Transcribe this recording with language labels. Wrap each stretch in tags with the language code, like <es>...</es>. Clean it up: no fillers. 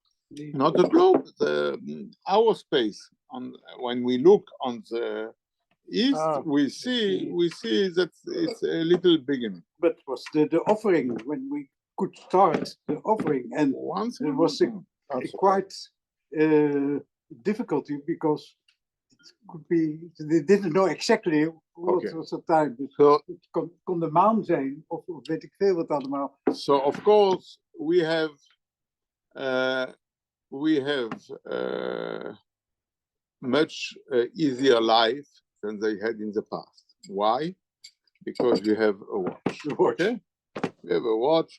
<en>Not the globe, our space. When we look on the east, we see that it's a little beginning. But was the offering when we could start the offering, and Once there was a quite difficulty because it could be they didn't know exactly what was the time.</en> <nl>Dus</nl> <en>So,</en> <nl>het kon de maan zijn of weet ik veel wat allemaal.</nl> <en>so of course we have much easier life than they had in the past. Why? Because we have a watch.</en> <nl>De watch.</nl> <en>Okay? We have a watch.</en>